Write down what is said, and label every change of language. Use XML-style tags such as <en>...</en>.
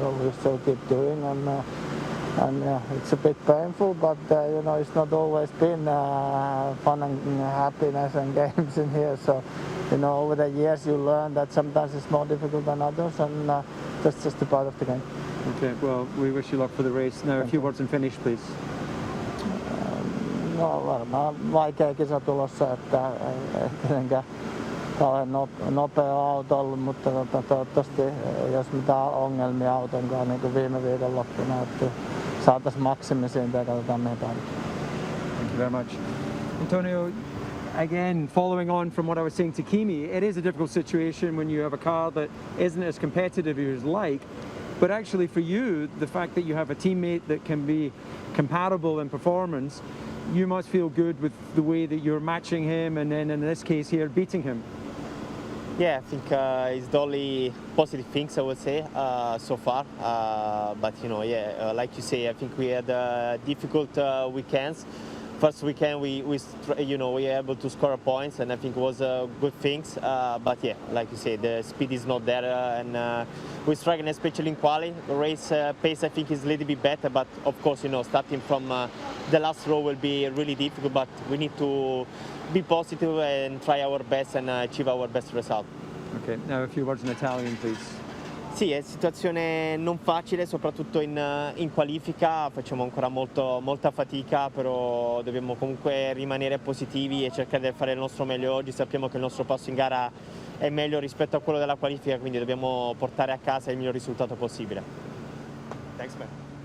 <en>We still keep doing, and it's a bit painful, but it's not always been fun and happiness and games in here. So, over the years you learn that sometimes it's more difficult than others, and that's just a part of the game. Okay, well, we wish you luck for the race. Now, a few words in Finnish, please.</en> <fi>No, varmaan vaikea kisa tulossa, että ei tietenkään kauhean nopea auto ollut, mutta toivottavasti jos mitään ongelmia auton kanssa niin kuin viime viikonloppuna, että saataisiin maksimi siitä ja katsotaan mihin päädytään.</fi> <en>Thank you very much. Antonio, again, following on from what I was saying to Kimi, it is a difficult situation when you have a car that isn't as competitive as you'd like, but actually for you, the fact that you have a teammate that can be comparable in performance, you must feel good with the way that you're matching him and then in this case here, beating him. Yeah, I think it's the only positive things I would say so far. But like you say, I think we had difficult weekends. First weekend we were able to score points, and I think it was good things. But yeah, like you say, the speed is not there, and we're struggling, especially in quali. The race pace I think is a little bit better, but of course, starting from the last row will be really difficult. But we need to be positive and try our best and achieve our best result. Okay, now a few words in Italian, please.</en> <it>Sì, è situazione non facile, soprattutto in qualifica, facciamo ancora molta fatica, però dobbiamo comunque rimanere positivi e cercare di fare il nostro meglio oggi. Sappiamo che il nostro passo in gara è meglio rispetto a quello della qualifica, quindi dobbiamo portare a casa il miglior risultato possibile.</it> <en>Thanks, man.</en>